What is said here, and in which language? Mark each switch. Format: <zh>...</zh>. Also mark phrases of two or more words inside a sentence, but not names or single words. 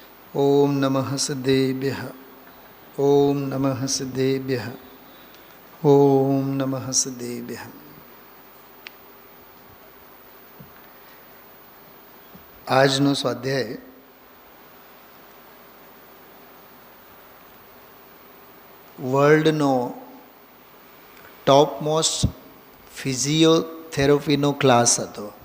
<sa>ओम नमः सिद्धेभ्यः। ओम नमः सिद्धेभ्यः। ओम नमः सिद्धेभ्यः।</sa> <gu>આજનો સ્વાધ્યાય વર્લ્ડનો</gu> <en>top most</en> <gu>ફિઝિયોથેરાપીનો ક્લાસ હતો.</gu>